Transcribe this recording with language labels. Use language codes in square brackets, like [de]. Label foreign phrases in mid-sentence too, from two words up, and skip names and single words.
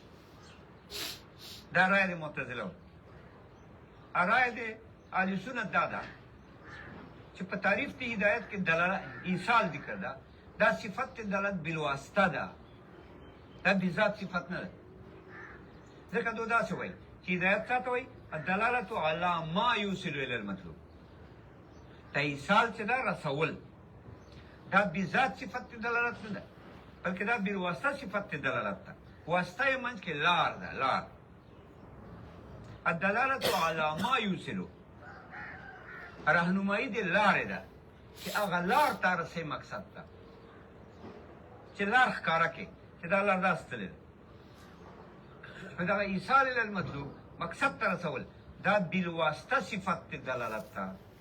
[ps] دا رایه د معتزله رایه د اهل سنت دا ده چې په تعریف د هدایت کې دلالت ایصال ذکر ده دا صفت دلالت بالواسطه ده دا بذات صفت نه ده ځکه دو داسې وایي چې هدایت څه ته وایي [ar] الدلالة على ما يوصل الى المطلوب [ps] دا ایصال چې ده رسول دا بذات صفت دلالت نه ده بلکې دا بالواسطه صفت دلالت ده واسطه یې منځ کې لار ده لار [ar] الدلالة على ما يوصل [ps] رهنمایي د لارې ده چې هغه لار ته رسوي مقصد ته چې لار ښکاره کړي چې دا لار داسې تللې ده په دغه [ar] ایصال الی المطلوب [ps] مقصد ته رسول دا بالواسطه صفت دلالت ته